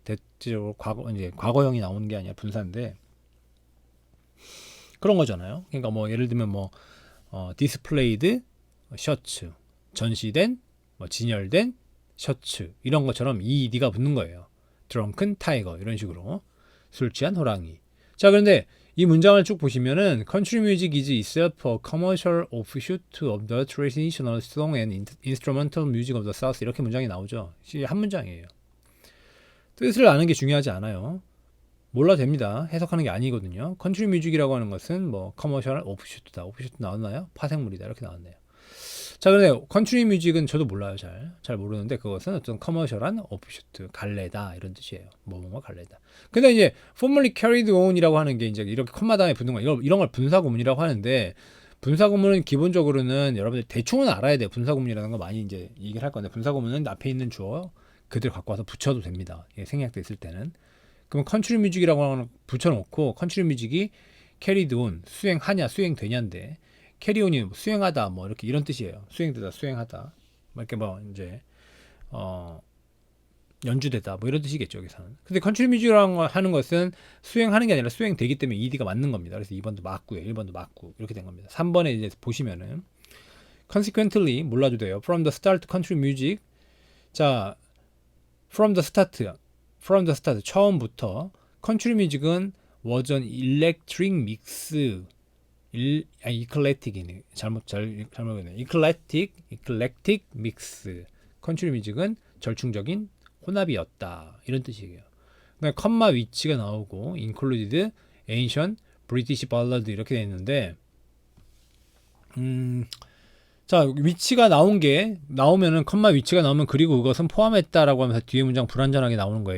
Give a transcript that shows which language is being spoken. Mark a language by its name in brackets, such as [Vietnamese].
[Korean] 대체적으로 과거형이 나오는 게 아니라 분사인데 그런 거잖아요. 그러니까 뭐 예를 들면 뭐 displayed 셔츠 전시된 뭐 진열된 셔츠 이런 것처럼 ed가 붙는 거예요. [English] drunken tiger [Korean] 이런 식으로 술 취한 호랑이. 자 그런데 이 문장을 쭉 보시면은 [English] country music is itself a commercial offshoot of the traditional song and instrumental music of the South [Korean] 이렇게 문장이 나오죠. 한 문장이에요. 뜻을 아는 게 중요하지 않아요. 몰라도 됩니다. 해석하는 게 아니거든요. country music이라고 하는 것은 뭐 [English] commercial offshoot [Korean] 다. offshoot 나왔나요? 파생물이다. 이렇게 나왔네요. 자, 그런데 컨트리 뮤직은 저도 몰라요. 잘 모르는데 그것은 어떤 커머셜한 오프쇼트, 갈래다 이런 뜻이에요. 뭐뭐 갈래다. 근데 이제 [English] formerly carried on [Korean] 이라고 하는 게 이제 이렇게 콤마 다음에 붙는 거 이런 걸 분사 구문이라고 하는데 분사 구문은 기본적으로는 여러분들 대충은 알아야 돼요. 분사 구문이라는 거 많이 이제 얘기를 할 건데 분사 구문은 앞에 있는 주어 그대로 갖고 와서 붙여도 됩니다. 생략돼 있을 때는. 그럼 컨트리 뮤직이라고 하는 붙여놓고 컨트리 뮤직이 [English] carried on [Korean] 수행하냐 수행되냐인데 캐리온이 수행하다 뭐 이렇게 이런 뜻이에요. 수행되다 수행하다 이렇게 뭐 이제 연주되다 뭐 이런 뜻이겠죠 여기서는. 근데 컨트리 뮤직이라고 하는 것은 수행하는 게 아니라 수행되기 때문에 ed가 맞는 겁니다. 그래서 2번도 맞고요 1번도 맞고 이렇게 된 겁니다. 3번에 이제 보시면은 consequently 몰라도 돼요. [English] from the start country music 자 from the start [Korean] 처음부터 [English] country music은 was an electric mix 이클렉틱이네. [Korean] 잘못했네. 이클렉틱 믹스. 컨트리 뮤직은 절충적인 혼합이었다. 이런 뜻이에요. 그러니까 컴마 위치가 나오고 [English] included ancient British ballad [Korean] 이렇게 돼 있는데 자, 위치가 나오면은 컴마 위치가 나오면 그리고 그것은 포함했다라고 하면서 뒤에 문장 불완전하게 나오는 거예요.